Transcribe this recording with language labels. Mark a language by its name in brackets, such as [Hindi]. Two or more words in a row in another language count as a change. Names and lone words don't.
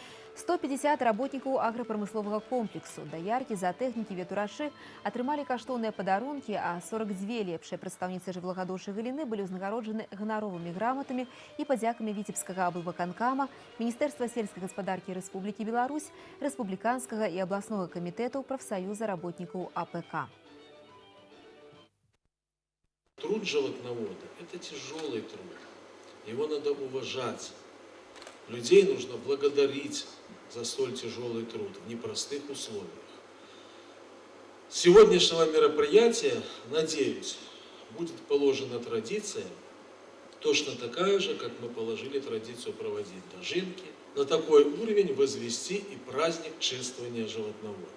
[Belarusian] 150 работнікаў аграпрамысловага комплексу, даяркі, заатэхнікі, ветурачы атрымалі каштоўныя падарункі, а 42 лепшыя прадстаўніцы жывёлагадоўчай галіны былі ўзнагароджаны ганаровымі граматамі і падзякамі Віцебскага аблвыканкама, Міністэрства сельскай гаспадаркі Рэспублікі Беларусь, Рэспубліканскага і абласнога камітэтаў прафсаюза работнікаў АПК. [Russian] Труд животновода – это тяжелый труд. Его надо уважать. Людей нужно благодарить за столь тяжелый труд в непростых условиях. С сегодняшнего мероприятия, надеюсь, будет положена традиция точно такая же, как мы положили традицию проводить дожинки, на такой уровень возвести и праздник чествования животноводов.